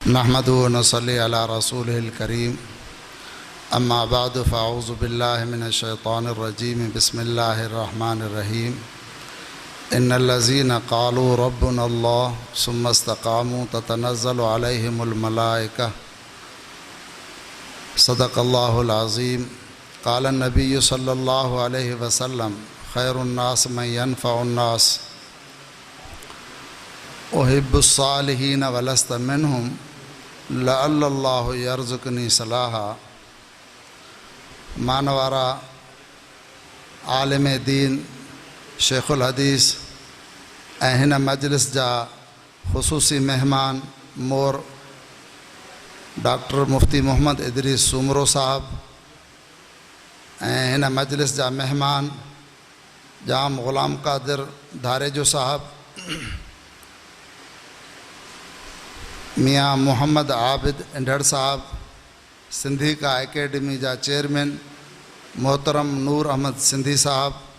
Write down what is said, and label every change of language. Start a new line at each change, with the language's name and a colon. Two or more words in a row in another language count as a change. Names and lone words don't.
Arabic: نحمد ونصلي على رسوله الكريم أما بعد فأعوذ بالله من الشيطان الرجيم بسم الله الرحمن الرحيم إن الذين قالوا ربنا الله ثم استقاموا تتنزل عليهم الملائكة صدق الله العظيم قال النبي صلى الله عليه وسلم خير الناس من ينفع الناس أحب الصالحين ولست منهم لعل الله يرزقني صلاحا.
Sindhi: मानवारा आलिम दीन शेखुल हदीस ऐं हिन मजलिस जा ख़ुसूसी मेहमान मोर डॉक्टर मुफ्ती मोहम्मद इदरीस सुमरो साहब ऐं हिन मजलिस जा मेहमान जाम ग़ुलाम क़ादिर धारेजो साहब, मियाँ मोहम्मद आबिद इंढड़ साहब, सिंधी का एकेडमी जा चेयरमैन मोहतरम नूर अहमद सिंधी साहब